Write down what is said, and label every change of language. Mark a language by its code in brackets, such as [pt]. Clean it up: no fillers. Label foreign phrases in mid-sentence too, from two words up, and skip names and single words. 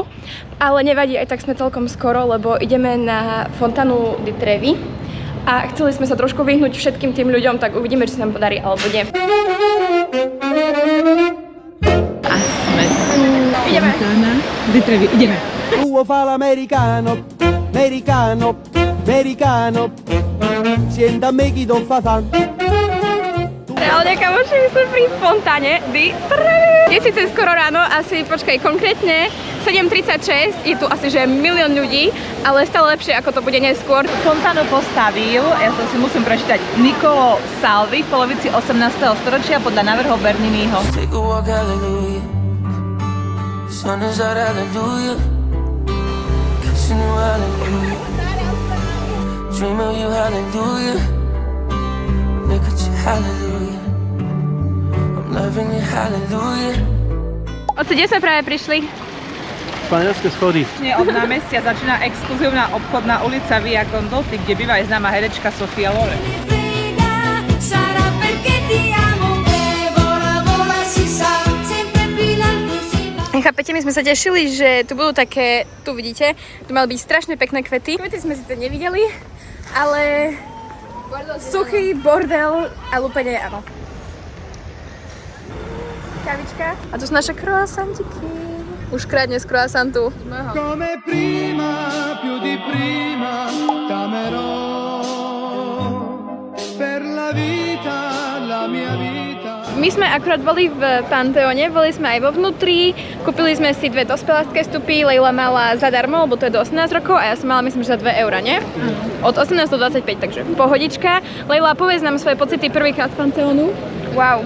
[sk] Ale nevadí, aj tak sme celkom skoro, lebo ideme na Fontanu di Trevi. a chceli sme sa trošku vyhnúť všetkým tým ľuďom, tak uvidíme, či sa nám podarí alebo nie. A sme. Ideme. Ideme. [nap] Tuo fa l'americano, americano, americano. Sienta me chi do fa fa. [sk] Reálne, kamoši, my sme pri fontáne di Trnavy. Je síce skoro ráno, asi, počkaj, konkrétne 7:36, je tu asi, že milión ľudí, ale stále lepšie, ako to bude neskôr. Fontánu postavil, ja sa si musím prečítať, Niccolo Salvi v polovici 18. storočia podľa návrhov Berniniho. [en] Take a walk, hallelujah. Sun is out, hallelujah. Kissing you, hallelujah. Dream of you, hallelujah. Look at you, hallelujah. I'm loving you, hallelujah. [sk] Kde sme práve prišli? Španielské schody. Od námestia začína exkluzívna obchodná ulica Via Condotti, kde býva aj známa herečka Sofia Loren. Chápete, my sme sa tešili, že tu budú také, tu vidíte, tu mali byť strašne pekné kvety. Kvety sme sice nevideli, ale suchý bordel a lúpenie áno. Kavička. A tu sú naše croissantiky. Už krátne z croissantu. [it] Come prima, più di prima, t'amerò. Per la vita, la mia vita. [sk] My sme akurát boli v Panteóne, boli sme aj vo vnútri, kúpili sme si 2 dospelácké vstupy, Leila mala zadarmo, lebo to je do 18 rokov a ja som mala myslím, že za 2 €, nie? Od 18 do 25, takže pohodička. Leila, povedz nám svoje pocity prvýkrát z Panteónu. Wow.